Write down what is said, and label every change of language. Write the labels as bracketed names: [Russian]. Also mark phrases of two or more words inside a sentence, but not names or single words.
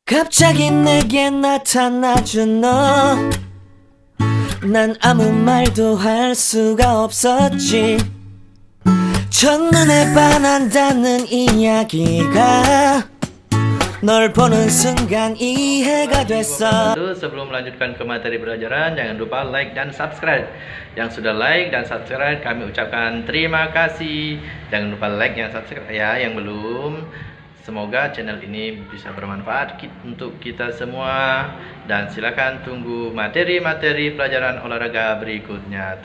[Korean] 갑자기 내게 나타나준 너, 난 아무 말도 할 수가 없었지. 첫눈에 반한다는 이야기가 널 보는 순간 이해가 됐어. [Indonesian] Sebelum melanjutkan ke materi pelajaran, jangan lupa like dan subscribe. Yang sudah like dan subscribe kami ucapkan terima kasih. Jangan lupa like dan subscribe ya. Yang belum, semoga channel ini bisa bermanfaat untuk kita semua. Dan silakan tunggu materi-materi pelajaran olahraga berikutnya.